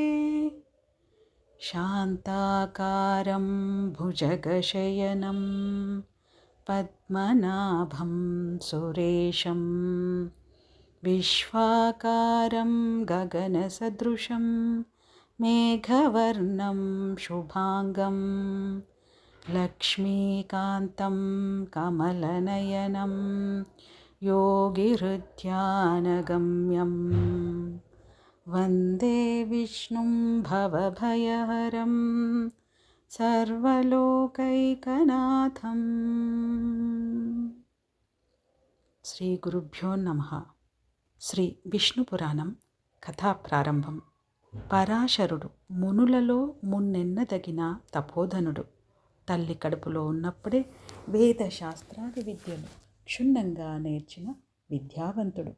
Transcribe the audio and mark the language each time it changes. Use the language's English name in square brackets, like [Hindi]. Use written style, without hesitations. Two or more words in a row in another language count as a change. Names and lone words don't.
[Sanskrit] शान्ताकारं भुजगशयनं पद्मनाभं सुरेशं विश्वाकारं गगनसदृशं मेघवर्णं शुभांगं लक्ष्मीकान्तं कमलनयनं योगिहृद्यानगम्यं वन्दे विष्णुं भवभयहरं सर्वलोकैकनाथं। శ్రీ గురుభ్యో నమః. [Telugu] శ్రీ విష్ణు పురాణం కథా ప్రారంభం. పరాశరుడు మునులలో మున్నెన్నదగిన తపోధనుడు. తల్లి కడుపులో ఉన్నప్పుడే వేద శాస్త్రాది విద్యలు క్షుణ్ణంగా నేర్చిన విద్యావంతుడు.